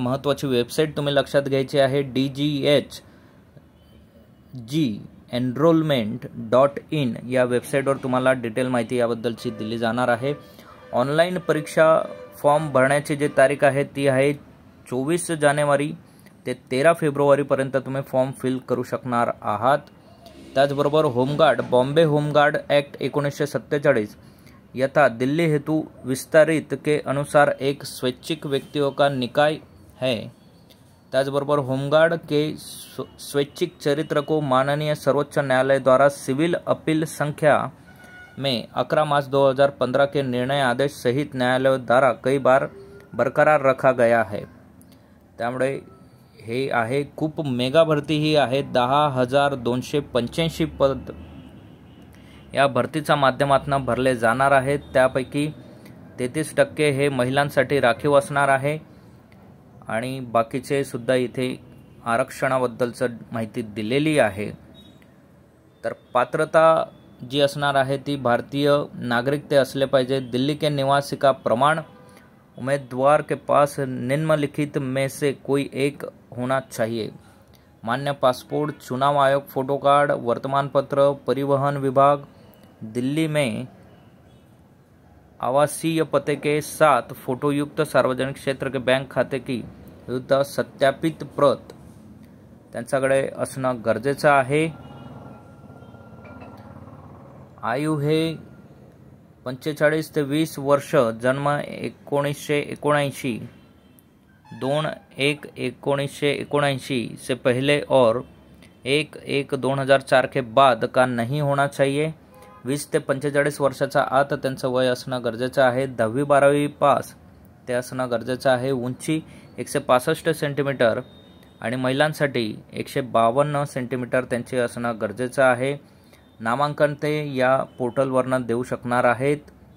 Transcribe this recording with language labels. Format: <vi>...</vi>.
<mr>महत्त्वाची वेबसाईट तुम्ही लक्षात घ्यायची आहे, DGHG-enrollment.in या वेबसाईटवर तुम्हाला डिटेल माहिती याबद्दलची दिली जाणार आहे। ऑनलाईन परीक्षा फॉर्म भरण्याची जी तारीख आहे ती आहे 24 जानेवारी ते 13 फेब्रुवारीपर्यंत तुम्ही फॉर्म फिल करू शकणार आहात। त्याचबरोबर</mr> <hi>होमगार्ड बॉम्बे होमगार्ड एक्ट 1947 यथा दिल्ली हेतु विस्तारित के अनुसार एक स्वैच्छिक व्यक्तियों का निकाय है।</hi> <mr>त्याचबरोबर</mr> <hi>होमगार्ड के स्वैच्छिक चरित्र को माननीय सर्वोच्च न्यायालय द्वारा सिविल अपील संख्या में 11 मार्च 2015 के निर्णय आदेश सहित न्यायालय द्वारा कई बार बरकरार रखा गया है।</hi> <mr>त्यामुळे हे आहे खूप मेगा भरती ही आहे। 10,285 पद या भरतीच्या माध्यमातून भरले जाणार आहेत। त्यापैकी 33% हे महिलांसाठी राखीव असणार आहे आणि बाकीचे सुद्धा इथे आरक्षणाबद्दलचं माहिती दिलेली आहे। तर पात्रता जी असणार आहे ती भारतीय नागरिकते असले पाहिजे।</mr> <hi>दिल्ली के निवासी का प्रमाण उम्मीदवार के पास निम्नलिखित में से कोई एक होना चाहिए। मान्य पासपोर्ट, चुनाव आयोग फोटो कार्ड, वर्तमान पत्र, परिवहन विभाग, दिल्ली में आवासीय पते के साथ फोटोयुक्त सार्वजनिक क्षेत्र के बैंक खाते की विरुद्ध सत्यापित प्रत</hi> <mr>त्यांच्याकडे असणं गरजेचं आहे।</mr> <hi>आयु</hi> <mr>हे 45 ते 20 वर्ष,</mr> <hi>जन्म 1979, 2/1/1979 से पहले और 1/1/2004 के बाद का नहीं होना चाहिए।</hi> <mr>20 ते 45 वर्षाचा आत त्यांचं वय असणं गरजेचं आहे। 10वी-12वी पास ते असणं गरजेचं आहे। उंची 165 सेंटीमीटर आणि महिलांसाठी 152 सेंटीमीटर त्यांची असणं गरजेचं आहे। नामांकन ते या पोर्टलवरनं देऊ शकणार आहेत।</mr>